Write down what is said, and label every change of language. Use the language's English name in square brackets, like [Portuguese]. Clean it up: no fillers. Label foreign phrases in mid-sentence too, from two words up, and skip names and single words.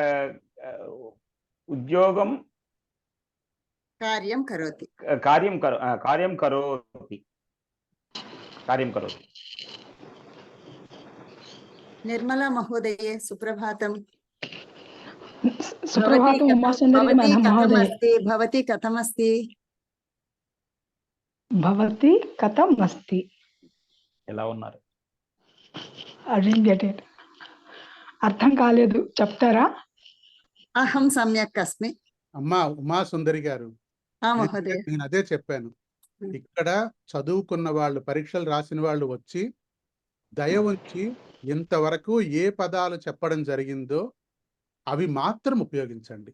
[Sanskrit] कार्यं करोति निर्मला महोदये सुप्रभातम्। सुप्रभातम् उमासुन्दरी मैडम महोदय। भवती कथमस्ति भवती कथम् अस्ति [Telugu] ఎలా ఉన్నారు? [English] I didn't get it. [Telugu] అర్థం కాలేదు చెప్తారా? [Sanskrit] అహం సమ్యక్ అస్మి. [Telugu] అమ్మా ఉమా సుందరి గారు, మహోదయ నేను అదే చెప్పాను. ఇక్కడ చదువుకున్న వాళ్ళు, పరీక్షలు రాసిన వాళ్ళు వచ్చి దయ ఉంచి ఇంతవరకు ఏ పదాలు చెప్పడం జరిగిందో అవి మాత్రం ఉపయోగించండి.